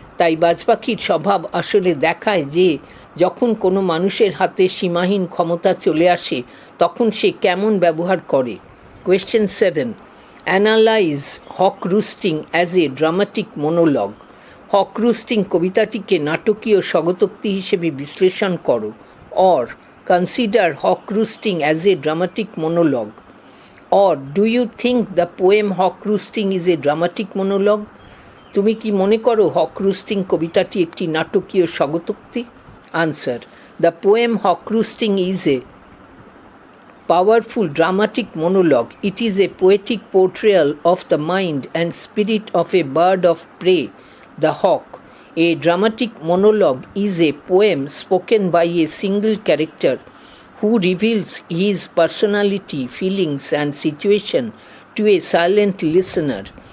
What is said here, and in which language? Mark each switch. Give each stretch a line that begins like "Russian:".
Bangla: তাই বাজপাখির স্বভাব আসলে দেখায় যে যখন কোনো মানুষের হাতে সীমাহীন ক্ষমতা চলে আসে তখন সে কেমন ব্যবহার করে।
English: Question 7. Analyze hawk roosting as a dramatic monologue.
Bangla: হক রুস্টিং কবিতাটিকে নাটকীয় স্বগতোক্তি হিসেবে বিশ্লেষণ করো।
English: Or consider hawk roosting as a dramatic monologue. Or do you think the poem Hawk Roosting is a dramatic monologue?
Bangla: তুমি কি মনে করো হক রুস্টিং কবিতাটি একটি নাটকীয় স্বগতোক্তি?
English: Answer: the poem hawk roosting is a powerful dramatic monologue. It is a poetic portrayal of the mind and spirit of a bird of prey, the hawk. A dramatic monologue is a poem spoken by a single character who reveals his personality, feelings, and situation to a silent listener.